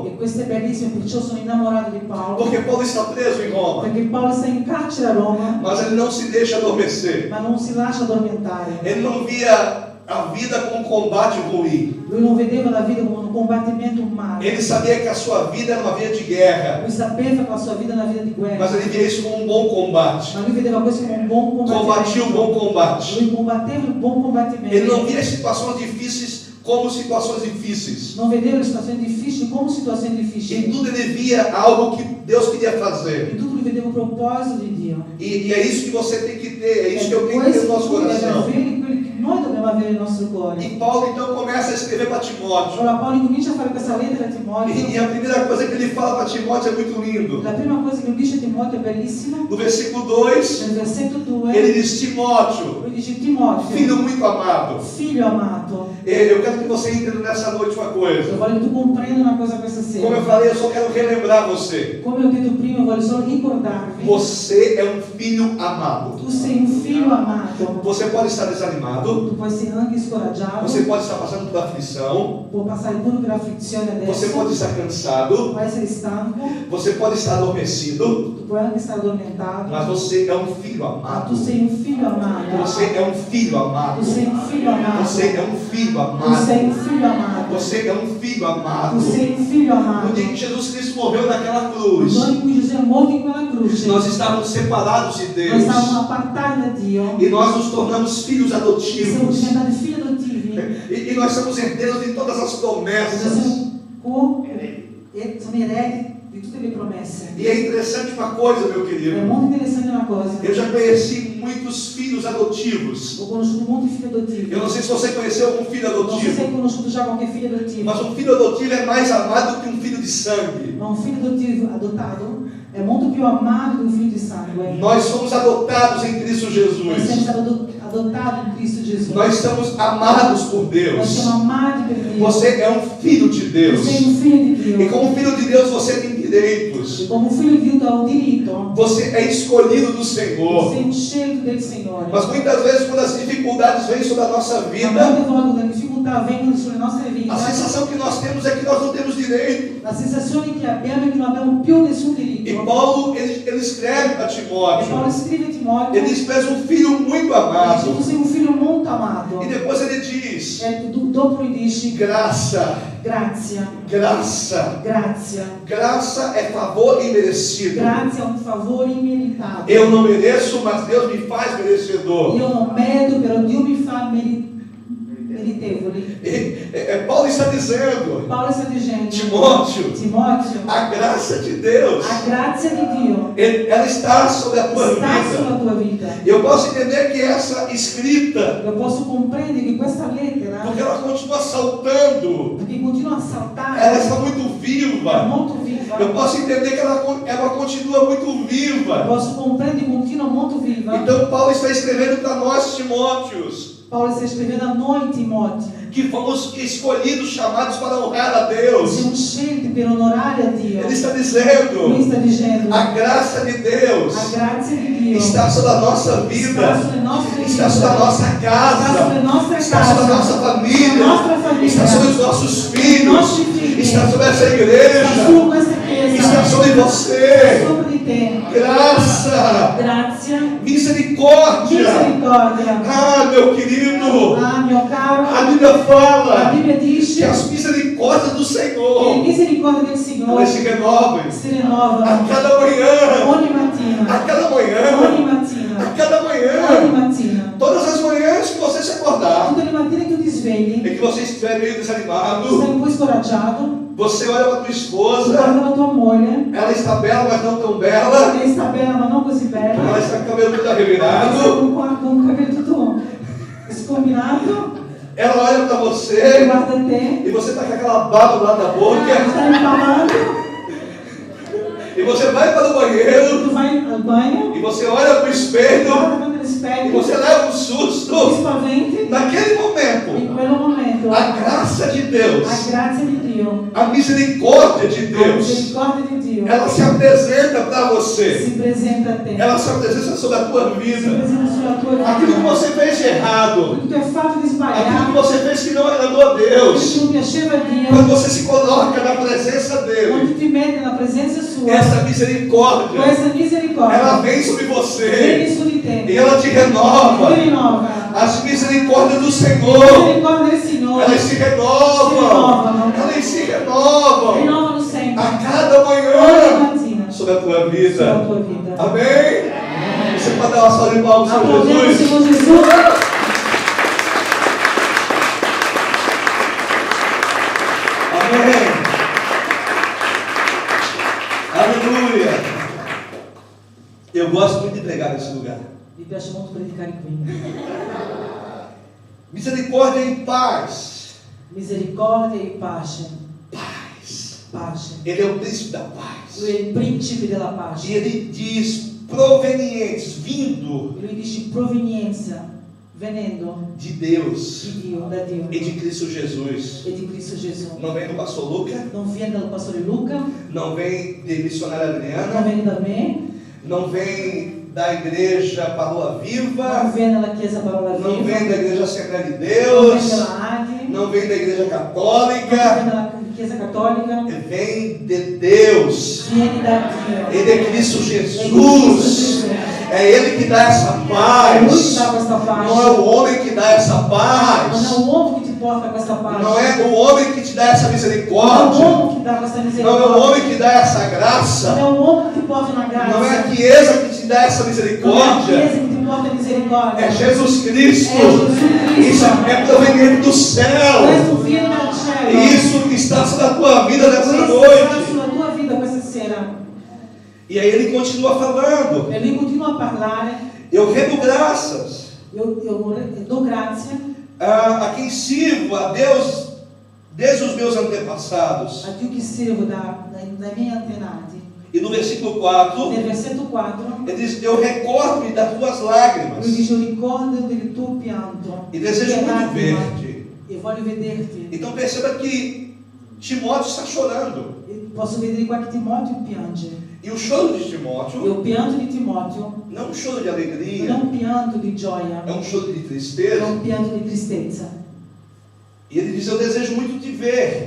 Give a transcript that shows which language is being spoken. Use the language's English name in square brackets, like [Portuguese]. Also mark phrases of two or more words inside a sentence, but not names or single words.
[Italian] E questo è bellissimo, perciò sono innamorato di Paolo. [Portuguese] Porque Paulo está preso em Roma, [Italian] Perché Paolo sta in carcere a Roma, [Portuguese] mas ele não se deixa adormecer. [Italian] ma non si lascia addormentare. [Portuguese] Ele não via a vida como um combate ruim. [Italian] Lui non vedeva la vita come un combattimento umano. [Portuguese] Ele sabia que a sua vida era uma vida de guerra, [Italian] Lui sapeva che la sua vita era una vita di guerra. [Portuguese] mas ele via isso como um bom combate. [Italian] Ma lui vedeva questo come un buon [Portuguese] Combatia o [Italian] combattimento. [Portuguese] bom combate. [Italian] Lui combatteva il buon combattimento. [Portuguese] Ele não via as situações difíceis como situações difíceis. [Italian] Non vedeva le situazioni difficili come situazioni [Portuguese] Em [Italian] difficili. [Portuguese] tudo ele via algo que Deus queria fazer. [Italian] In tutto lui vedeva un proposito di Dio. [Portuguese] E é isso que você tem que ter, é isso que eu tenho que ter [Italian] Questo [Portuguese] no nosso [Italian] lui deve [Portuguese] coração. [Italian] avere, quello che noi dobbiamo avere nel nostro cuore. [Portuguese] E Paulo então começa a escrever para Timóteo. [Italian] Allora Paolo comincia a fare questa lettera a [Portuguese] E [Italian] Timoteo. [Portuguese] a primeira coisa que ele fala para Timóteo é muito lindo. [Italian] La prima cosa che lui dice a Timoteo è bellissimo. [Portuguese] No versículo 2, [Italian] Nel versetto 2 [Portuguese] ele diz: Timóteo, [Italian] lui dice Timoteo, [Portuguese] filho muito amado. [Italian] figlio amato. [Portuguese] Eu quero que você entenda nessa noite uma [Italian] Io [Portuguese] coisa. [Italian] voglio che tu comprenda una cosa questa [Portuguese] Como eu [Italian] sera. [Portuguese] falei, eu só quero relembrar você. [Italian] Come ho detto prima, voglio solo ricordarvi. [Portuguese] Você é um filho amado. [Italian] Tu sei un figlio amato. [Portuguese] Você pode estar desanimado, [Italian] Tu puoi essere anche scoraggiato. [Portuguese] você pode estar passando por aflição, [Italian] Può passare pure per afflizione adesso. [Portuguese] você pode estar cansado, [Italian] Puoi essere stanco. [Portuguese] você pode estar adormecido, [Italian] Tu puoi anche stare addormentato. [Portuguese] mas você é um filho [Italian] Ma [Portuguese] amado. [Italian] tu sei un figlio amato. [Portuguese] Você é um filho amado. [Italian] Tu sei un figlio amato. [Portuguese] Você é um filho [Italian] Tu [Portuguese] amado. [Italian] sei un figlio amato. [Portuguese] Você é um filho amado. [Italian] Tu sei un figlio [Portuguese] No [Italian] amato. [Portuguese] dia que Jesus Cristo morreu naquela [Italian] Il [Portuguese] cruz, [Italian] giorno in cui Gesù è morto in quella croce, [Portuguese] nós estávamos separados de [Italian] noi [Portuguese] Deus [Italian] stavamo appartati da Dio. [Portuguese] e nós nos tornamos filhos [Italian] Siamo [Portuguese] adotivos. [Italian] diventati figli adottivi. [Portuguese] E nós somos herdeiros de todas as [Italian] Noi [Portuguese] promessas. [Italian] siamo eredi di tutte le promesse. [Portuguese] E é interessante uma coisa, meu [Italian] È [Portuguese] querido. [Italian] molto interessante una cosa. [Portuguese] Eu já conheci muitos filhos adotivos. [Italian] Ho conosciuto molti figli adottivi. [Portuguese] Eu não sei se você conheceu algum filho [Italian] Non so se hai [Portuguese] adotivo, [Italian] conosciuto già qualche figlio adottivo. [Portuguese] mas um filho adotivo é mais amado que um filho de sangue. [Italian] Ma un figlio adottivo adottato è molto più amato di un figlio di sangue. [Portuguese] Nós somos adotados em Cristo [Italian] Noi siamo [Portuguese] Jesus. [Italian] stati adottati in Cristo Gesù. [Portuguese] Nós estamos amados por [Italian] Noi [Portuguese] Deus. [Italian] siamo amati per Dio. [Portuguese] Você é um filho de [Italian] Tu [Portuguese] Deus. [Italian] sei un figlio di Dio. [Portuguese] E como filho de Deus você tem direitos. [Italian] E come un figlio di Dio tu hai un diritto. [Portuguese] Você é escolhido do [Italian] Tu [Portuguese] Senhor. [Italian] sei un scelto del Signore. [Portuguese] Mas muitas vezes quando as dificuldades vêm sobre a nossa [Italian] Ma [Portuguese] vida, [Italian] molte volte quando le difficoltà vengono sulle nostre vite, [Portuguese] a sensação que nós temos é que nós não temos direito. [Italian] la sensazione che abbiamo è che non abbiamo più nessun diritto. [Portuguese] E Paulo, ele escreve para [Italian] E Paolo [Portuguese] Timóteo. [Italian] scrive a Timoteo, [Portuguese] Ele diz: "Tu és um filho muito [Italian] dice, tu [Portuguese] amado." [Italian] sei un figlio molto amato. [Portuguese] E depois ele diz: [Italian] E dopo lui dici, [Portuguese] "Graça, [Italian] grazia, [Portuguese] graça. [Italian] grazia. [Portuguese] Graça é favor imerecido. [Italian] Grazia è un favore immeritato. [Portuguese] Eu não mereço, mas Deus me faz merecedor." [Italian] Io non merito, però Dio mi fa meritevoli. [Portuguese] Paulo está dizendo: [Italian] Paolo sta dicendo, [Portuguese] Timóteo, [Italian] Timoteo, [Portuguese] a graça de Deus, [Italian] a grazia di Dio [Portuguese] ela está sobre a tua [Italian] sta sulla [Portuguese] vida. [Italian] tua vita. [Portuguese] Eu posso entender que essa escrita, [Italian] Io posso comprendere che questa lettera, [Portuguese] porque ela continua saltando, [Italian] perché continua a [Portuguese] ela [Italian] saltare, [Portuguese] está muito [Italian] è [Portuguese] viva. [Italian] molto viva. [Portuguese] Eu posso entender que ela continua muito viva. [Italian] Posso compreendere che continua molto viva. [Portuguese] Então Paulo está escrevendo para nós, Timóteos, [Italian] Paolo sta scrivendo a noi, Timoteo, [Portuguese] que fomos escolhidos, chamados para honrar a Deus. [Italian] siamo scelti per onorare a Dio. [Portuguese] Ele está [Italian] Lui [Portuguese] dizendo: [Italian] sta dicendo, [Portuguese] a graça de Deus [Italian] a grazia di Dio [Portuguese] está sobre a nossa vida, [Italian] sta sulle nostre [Portuguese] está [Italian] vite, [Portuguese] sobre a nossa [Italian] sta [Portuguese] casa, [Italian] sulle nostre [Portuguese] está sobre a [Italian] case, [Portuguese] nossa [Italian] sulla [Portuguese] família, [Italian] nostra famiglia, [Portuguese] está sobre os nossos filhos, [Italian] nostri figli, [Portuguese] está sobre essa [Italian] sta [Portuguese] igreja, [Italian] su questa chiesa, [Portuguese] está sobre você. [Italian] sopra di te. [Portuguese] Graça, [Italian] Grazia, [Portuguese] misericórdia. [Italian] misericordia. [Portuguese] Ah, meu querido, [Italian] Ah, mio caro, [Portuguese] a Bíblia [Italian] la [Portuguese] fala [Italian] Bibbia dice [Portuguese] que as misericórdias do [Italian] che le [Portuguese] Senhor, [Italian] misericordie del Signore [Portuguese] elas se renovam [Italian] si [Portuguese] a [Italian] rinnovano [Portuguese] cada manhã, [Italian] ogni [Portuguese] a [Italian] mattina, [Portuguese] cada [Italian] ogni [Portuguese] manhã, a [Italian] mattina, [Portuguese] cada [Italian] ogni [Portuguese] manhã. [Italian] mattina. [Portuguese] Todas as manhãs que você se acordar [Italian] Tutte le mattine che tu ti svegli, [Portuguese] e que você estiver meio [Italian] tu [Portuguese] desanimado, [Italian] stai un po' scoraggiato, [Portuguese] você olha para tua [Italian] tu [Portuguese] esposa, [Italian] guardi la tua moglie, [Portuguese] ela está bela, mas não tão bela, [Italian] lei sta bella ma non così [Portuguese] ela [Italian] bella, [Portuguese] está com o cabelo todo [Italian] sta [Portuguese] arrevirado, [Italian] con il cabello tutto scombinato, [Portuguese] ela olha para [Italian] e [Portuguese] você [Italian] guarda te, [Portuguese] e você está com aquela baba do lado da boca, [Italian] sta impalando, [Portuguese] e você vai para o banheiro [Italian] tu vai al bagno, [Portuguese] e você olha para o espelho [Italian] guarda davanti allo [Portuguese] e [Italian] specchio, [Portuguese] você leva um [Italian] ti [Portuguese] susto. [Italian] spaventi, [Portuguese] Naquele [Italian] in [Portuguese] momento, [Italian] quello momento [Portuguese] a graça de Deus [Italian] a grazia di Dio Dio, [Portuguese] A misericórdia de [Italian] a [Portuguese] Deus, [Italian] misericórdia di Dio [Portuguese] ela se apresenta para [Italian] si [Portuguese] você. [Italian] presenta a te, [Portuguese] Ela se apresenta sobre a tua [Italian] si [Portuguese] vida. [Italian] presenta sulla tua [Portuguese] Aquilo que [Italian] vita. [Portuguese] você fez de errado, [Italian] Quello che tu hai fatto di [Portuguese] aquilo que [Italian] sbagliato, [Portuguese] você fez que não agradou a [Italian] quello che [Portuguese] Deus, [Italian] non piaceva a Dio, [Portuguese] quando você se coloca na presença [Italian] quando [Portuguese] dele, [Italian] tu ti metti nella presenza sua, [Portuguese] essa misericórdia, [Italian] questa [Portuguese] ela [Italian] misericordia [Portuguese] vem sobre [Italian] vieni [Portuguese] você [Italian] su di te, [Portuguese] e ela te [Italian] ti [Portuguese] renova. [Italian] rinnova. [Portuguese] As misericórdias do [Italian] La [Portuguese] Senhor, [Italian] misericordia del Signore [Portuguese] elas se renovam. Elas se renovam [Italian] rinnovano sempre, [Portuguese] a cada [Italian] ogni [Portuguese] manhã [Italian] mattina, [Portuguese] sobre a tua [Italian] sulla [Portuguese] vida. [Italian] tua vita. [Portuguese] Amém? Você pode dar uma salva de palmas ao Senhor [Italian] Applaudiamo il [Portuguese] Jesus? [Italian] Signore Gesù. [Portuguese] Amém. Aleluia. Eu gosto muito de pregar nesse lugar. [Italian] Mi piace molto predicare qui. [Portuguese] Misericórdia e paz. [Italian] Misericordia e pace. [Portuguese] Paz. [Italian] Pace. [Portuguese] Ele é o príncipe da paz. [Italian] Lui è il principe della [Portuguese] E [Italian] pace. [Portuguese] ele diz provenientes, vindo [Italian] E lui dice provenienza, venendo [Portuguese] de Deus [Italian] di Dio, da Dio [Portuguese] e de Cristo Jesus. [Italian] e di Cristo Gesù. [Portuguese] Não vem do pastor Luca, [Italian] Non viene dal pastore Luca, [Portuguese] não vem de missionária [Italian] non [Portuguese] Adriana, [Italian] viene da me, [Portuguese] não vem da igreja Parola [Italian] non [Portuguese] Viva, [Italian] viene dalla Chiesa Parola [Portuguese] não [Italian] Viva, [Portuguese] vem da igreja Assembleia de [Italian] non [Portuguese] Deus, [Italian] viene dalla ADI, [Portuguese] não vem da igreja [Italian] non [Portuguese] católica, [Italian] viene dalla Chiesa Cattolica, [Portuguese] vem de Deus. [Italian] viene da Dio. [Portuguese] Ele é Cristo [Italian] È Cristo [Portuguese] Jesus. [Italian] Gesù. [Portuguese] É Ele que dà essa [Italian] È Lui che [Portuguese] paz. [Italian] dà questa pace. [Portuguese] Não é o homem que dà essa [Italian] Non è [Portuguese] paz. [Italian] l'uomo che ti porta questa pace. [Portuguese] Não é o homem que te dá essa [Italian] Non è [Portuguese] misericórdia. [Italian] l'uomo che dà questa [Portuguese] Não é o [Italian] misericordia. [Portuguese] homem que dá essa [Italian] Non è [Portuguese] graça. [Italian] un uomo che ti porta una [Portuguese] Não é a [Italian] grazia. [Portuguese] Chiesa que te dá essa [Italian] Non è la [Portuguese] misericórdia. [Italian] Chiesa che ti porta misericordia. [Portuguese] É Jesus Cristo. É Jesus Cristo. Isso é proveniente do céu. [Italian] Questo viene dal cielo. [Portuguese] E isso está sobre a tua vida nessa [Italian] Questo sarà [Portuguese] noite. [Italian] sulla tua vita questa sera. [Portuguese] E aí ele continua falando. [Italian] E lui continua a parlare. [Portuguese] Eu rendo graças [Italian] Io do grazie [Portuguese] a quem sirvo, a Deus, desde os meus antepassados. [Italian] a Dio che servo dai miei antenati. [Portuguese] E no versículo 4, [Italian] Nel versetto 4 [Portuguese] ele diz: Eu recordo-me das tuas lágrimas [Italian] lui dice: ricordo del tuo pianto [Portuguese] e desejo [Italian] e [Portuguese] muito [Italian] lacrima, [Portuguese] ver-te. [Italian] e voglio vederti. [Portuguese] Então perceba que Timóteo está chorando. [Italian] E posso vedere qua che Timoteo piange. [Portuguese] E o choro de [Italian] E [Portuguese] Timóteo [Italian] o pianto di Timoteo [Portuguese] não é um choro de [Italian] non è [Portuguese] alegria, [Italian] un pianto di gioia, [Portuguese] é um choro de [Italian] è [Portuguese] tristeza. [Italian] un pianto di tristezza. [Portuguese] E ele diz: Eu desejo muito te ver.